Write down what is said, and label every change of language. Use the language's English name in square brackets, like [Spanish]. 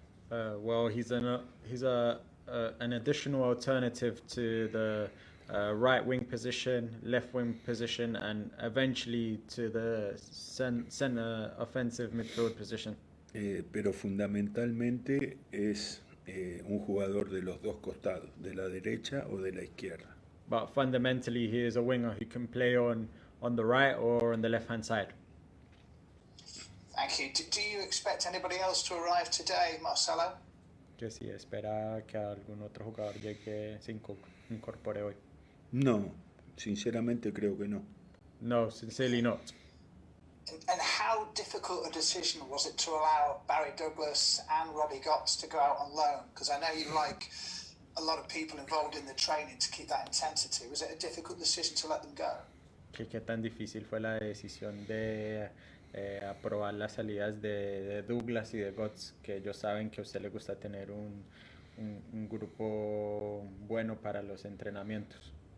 [English] Well, he's an additional alternative to the right wing position, left wing position, and eventually to the center offensive midfield position. [Spanish] Pero fundamentalmente es un jugador de los dos costados, de la derecha o de la izquierda. [English] But fundamentally, he is a winger who can play on the right or on the left-hand side. Thank you. Do you expect anybody else to arrive today, Marcelo? [Spanish] Que si espera que algún otro jugador llegue, se incorpore hoy. No, sinceramente creo que no. [English] No, sincerely not. And how difficult a decision was it to allow Barry Douglas and Robbie Gotts to go out on loan? Because I know you like a lot of people involved in the training to keep that intensity. Was it a difficult decision to let them go? [Spanish] ¿Qué tan difícil fue la decisión de aprobar las salidas de Douglas y de Gotts, que ellos saben que a usted le gusta tener un grupo bueno para los entrenamientos?